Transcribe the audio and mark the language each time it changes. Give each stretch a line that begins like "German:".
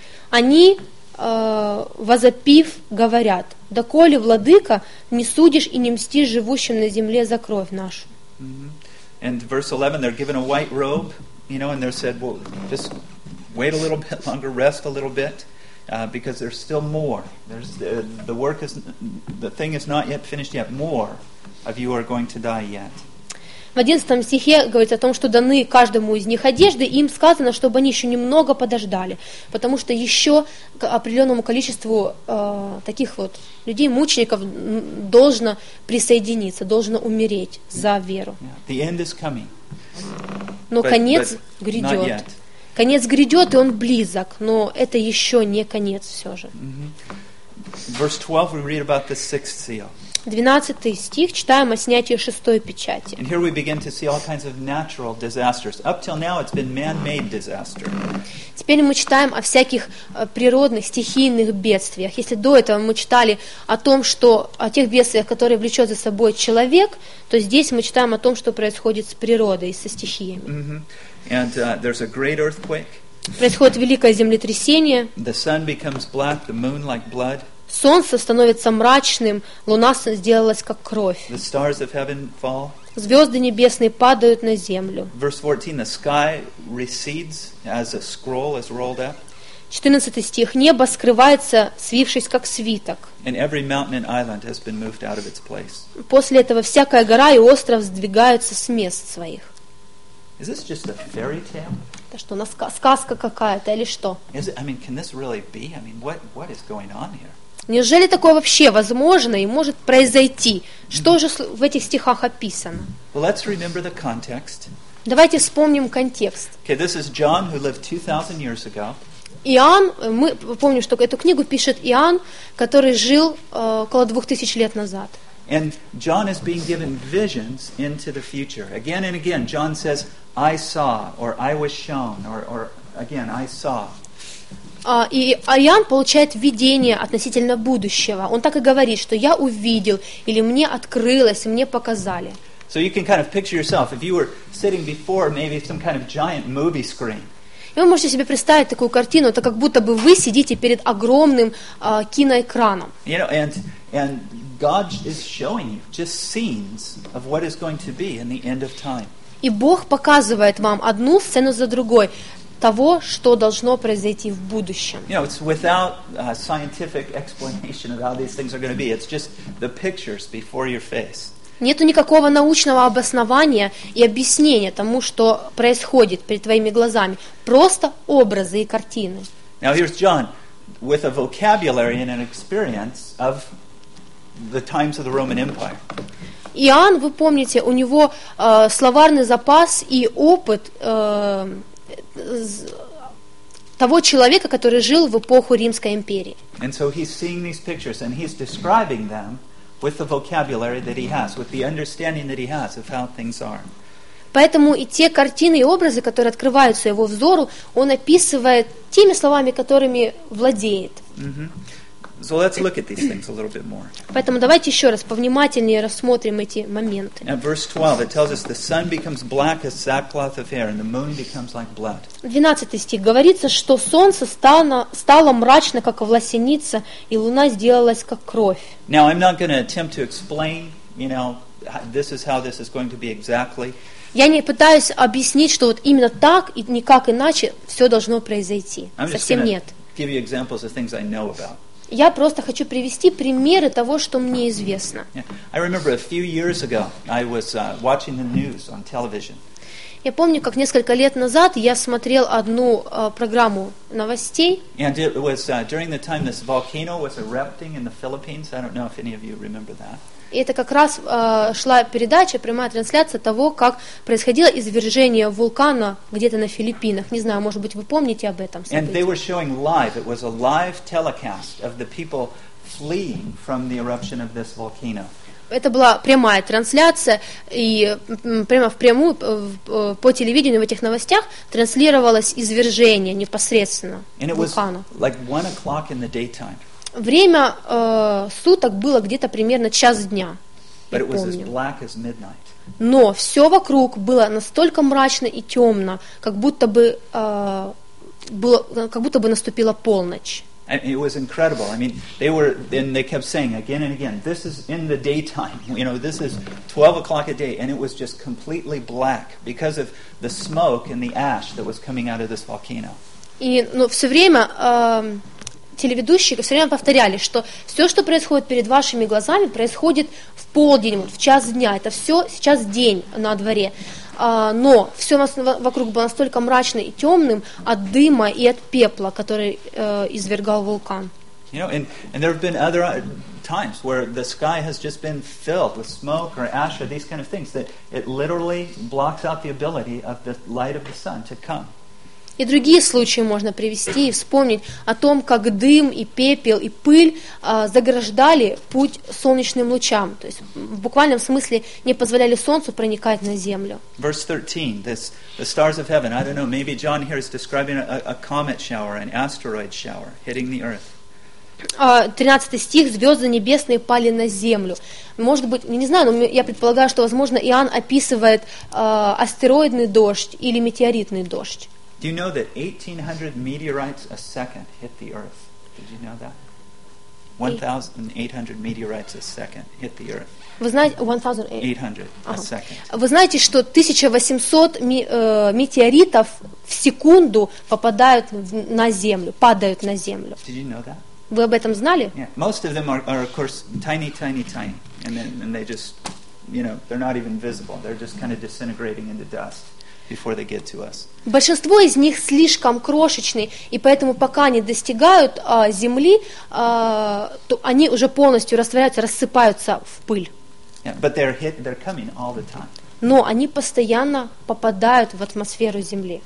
Russian: Они, возопив, говорят, доколе, Владыка, не судишь и не мстишь живущим на земле за кровь нашу.
English: And verse 11, they're given a white robe, you know, and they're said, well, just wait a little bit longer, rest a little bit. Because there's still more. The thing is not yet finished yet. More of you are going to die yet.
Russian: В 11 стихе говорится о том, что даны каждому из них одежды, и им сказано, чтобы они еще немного подождали, потому что еще к определенному количеству таких вот людей, мучеников, должно присоединиться, должно умереть за веру.
English: The end is coming.
Russian: Но конец грядет. Конец грядет, и он близок, но это еще не конец все же.
English: Verse 12, we read about the sixth seal.
Russian: 12 стих, читаем о снятии шестой печати.
English: And here we begin to see all kinds of natural disasters. Up till now it's been man-made disaster.
Russian: Теперь мы читаем о всяких природных, стихийных бедствиях. Если до этого мы читали о том, что о тех бедствиях, которые влечет за собой человек, то здесь мы читаем о том, что происходит с природой, со стихиями.
English: And there's a great earthquake.
Russian: Происходит великое землетрясение.
English: The sun becomes black, the moon like blood.
Russian: Солнце становится мрачным, луна сделалась как кровь.
English: The stars of heaven fall.
Russian: Звезды небесные падают на землю.
English: Verse 14, the sky recedes as a scroll is rolled up.
Russian: 14 стих. Небо скрывается, свившись как свиток.
English: And every mountain and island has been moved out of its place.
Russian: После этого всякая гора и остров сдвигаются с мест своих.
English: Is this just a fairy tale?
Russian: Это что, сказка какая-то или что?
English: Is it, I mean, can this really be? I mean, what is going on here?
Russian: Неужели такое вообще возможно и может произойти? Что же в этих стихах описано?
English: Well, let's remember the context.
Russian: Давайте вспомним контекст.
English: Okay, this is John, who lived 2000 years ago.
Russian: Иоанн, мы помним, что эту книгу пишет Иоанн, который жил около 2000 лет назад.
English: And John is being given visions into the future. Again and again, John says, I saw, or I was shown, or again, I saw.
Russian: И Иоанн получает видение относительно будущего. Он так и говорит, что я увидел, или мне открылось, мне показали.
English: So you can kind of picture yourself, if you were sitting before maybe some kind of giant movie screen.
Russian: И вы можете себе представить такую картину, это как будто бы вы сидите перед огромным киноэкраном.
English: You know, and God is showing you just scenes of what is going to be in the end of time.
Russian: И Бог показывает вам одну сцену за другой того, что должно произойти в будущем.
English: You know, it's without scientific explanation of how these things are going to be. It's just the pictures before your face.
Russian: Нету никакого научного обоснования и объяснения тому, что происходит перед твоими глазами. Просто образы и картины.
English: Now here's John with a vocabulary and an experience of the times of the Roman Empire.
Russian: Иоанн, вы помните, у него словарный запас и опыт того человека, который жил в эпоху Римской империи.
English: And so he's seeing these pictures and he's describing them with the vocabulary that he has, with the understanding that he has of how things are.
Russian: Поэтому и те картины и образы, которые открываются его взору, он описывает теми словами, которыми владеет.
English: So let's look at these things a little bit more.
Russian: Поэтому давайте еще раз повнимательнее рассмотрим эти моменты.
English: At verse 12, it tells us the sun becomes black as sackcloth of hair, and the moon becomes like blood.
Russian: 12 стих говорится, что солнце стало мрачно, как власеница, и луна сделалась как кровь.
English: Now I'm not going to attempt to explain, you know, this is how this is going to be exactly.
Russian: Я не пытаюсь объяснить, что вот именно так и никак иначе все должно произойти.
English: I'm
Russian: совсем нет.
English: give you examples of things I know about.
Russian: Я просто хочу привести примеры того, что мне известно.
English: I remember a few years ago I was watching the news on television.
Russian: Я помню, как несколько лет назад я смотрел одну программу новостей.
English: And it was during the time this volcano was erupting in the Philippines. I don't know if any of you remember that.
Russian: И это как раз шла передача, прямая трансляция того, как происходило извержение вулкана где-то на Филиппинах. Не знаю, может быть, вы помните об этом событии.
English: And they were showing live, it was a live telecast of the people fleeing from the eruption of this volcano.
Russian: Это была прямая трансляция, и прямо впрямую по телевидению в этих новостях транслировалось извержение непосредственно вулкана.
English: Like 1 o'clock in the daytime.
Russian: Время суток было где-то примерно час дня,
English: But
Russian: я помню.
English: It was as black as midnight.
Russian: Но все вокруг было настолько мрачно и темно, как будто бы наступила полночь.
English: It was incredible. I mean, they kept saying again and again, this is in the daytime, you know, this is 12 o'clock a day, and it was just completely black because of the smoke and the ash that was coming out of this volcano.
Russian: И, ну, все время телеведущие все время повторяли, что все, что происходит перед вашими глазами, происходит в полдень, вот, в час дня. Это все сейчас день на дворе. Но все вокруг было настолько мрачным и темным от дыма и от пепла, который извергал вулкан.
English: You know, and there have been other times where the sky has just been filled with smoke or ash or these kind of things that it literally blocks out the ability of the light of the sun to come.
Russian: И другие случаи можно привести и вспомнить о том, как дым и пепел и пыль заграждали путь солнечным лучам, то есть в буквальном смысле не позволяли солнцу проникать на землю.
English: Verse 13, this, the stars of heaven, I don't know, maybe John here is describing a comet shower, an asteroid shower hitting the earth.
Russian: 13 стих, звезды небесные пали на землю. Может быть, не знаю, но я предполагаю, что, возможно, Иоанн описывает астероидный дождь или метеоритный дождь.
English: Do you know that 1,800 meteorites a second hit the Earth? Did you know that? 1,800 meteorites a second hit the Earth.
Russian: Вы знаете,
English: 1,800 a second.
Russian: Вы знаете, что 1,800 метеоритов в секунду попадают на Землю, падают на Землю.
English: Did you know that?
Russian: Вы об этом знали?
English: Yeah. Most of them are of course tiny, tiny, tiny, and they just, you know, they're not even visible. They're just kind of disintegrating into dust. Before they get to us.
Russian: Большинство из них слишком крошечные, и поэтому пока они достигают земли, то они уже полностью растворяются, рассыпаются в пыль.
English: Yeah, but they're coming all the time.
Russian: Но они постоянно попадают в атмосферу земли.